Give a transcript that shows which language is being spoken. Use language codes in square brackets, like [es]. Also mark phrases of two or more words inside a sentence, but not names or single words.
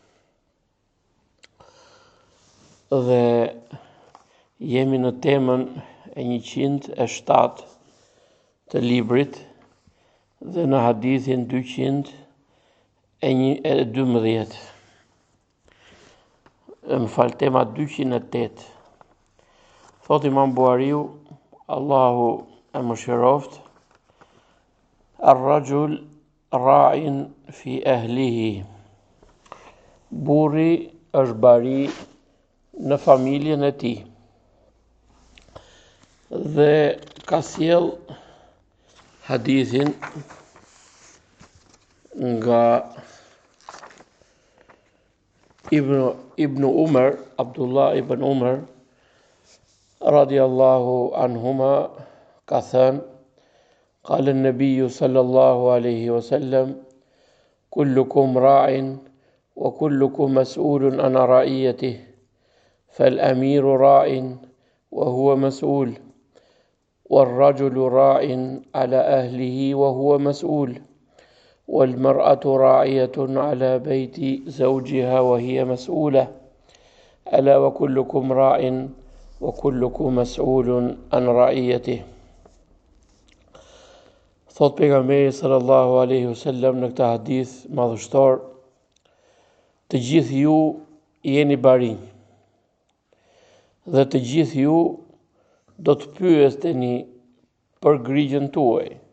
[sq] Dhe jemi në temën e 107 të librit dhe në hadithin 212. Tema 208. Thot Imam Buhariu, Allahu e mëshiroft, [ar] الرجل راع في أهله. [sq] Burri është bari në familjen e tij. Dhe ka sjell hadithin nga Ibn Umar, Abdullah ibn Umar [ar] رضي الله عنهما, [sq] ka thënë: [ar] قال النبي صلى الله عليه وسلم كلكم راع وكلكم مسؤول عن رعيته فالأمير راع وهو مسؤول والرجل راع على أهله وهو مسؤول والمرأة راعية على بيت زوجها وهي مسؤولة ألا وكلكم راع وكلكم مسؤول عن رعيته. [sq] Thot pejgamberi [ar] صلى الله عليه وسلم [sq] në këtë hadith madhështor: të gjithë ju jeni barinj dhe të gjithë ju do të pyeseni për grigjen tuaj.